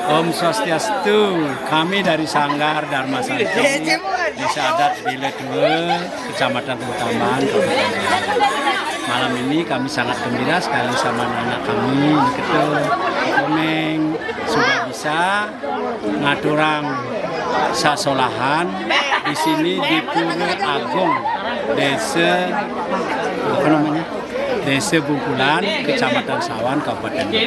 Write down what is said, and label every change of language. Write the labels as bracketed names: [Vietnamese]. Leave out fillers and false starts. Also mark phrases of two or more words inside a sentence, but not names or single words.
[Balinese] Om Swastiastu, [Indonesian] kami dari Sanggar Dharma Santi, Desa Adat Bile 2, Kecamatan Utaman, Kabupaten Riau. Malam ini kami sangat gembira sekali sama anak kami, Ketul, Komeng, sudah bisa [Balinese] ngaturang sasolahan [Indonesian] di sini di Pura Agung, Desa Bungkulan, Kecamatan Sawan, Kabupaten Riau.